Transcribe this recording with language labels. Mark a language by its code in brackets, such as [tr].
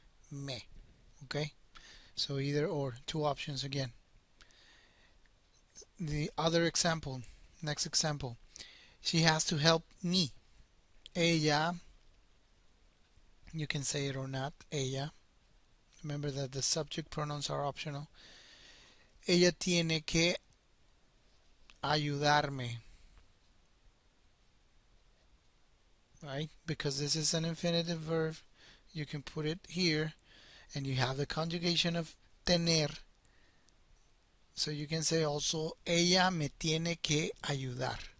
[en] Me. Okay? So either or. Two options again. The other example. Next example. She has to help me. Ella. You can say it or not. Ella. Remember that the subject pronouns are optional. [es] Ella tiene que ayudarme. [en] Right? Because this is an infinitive verb, you can put it here and you have the conjugation of tener. So you can say also, ella me tiene que ayudar.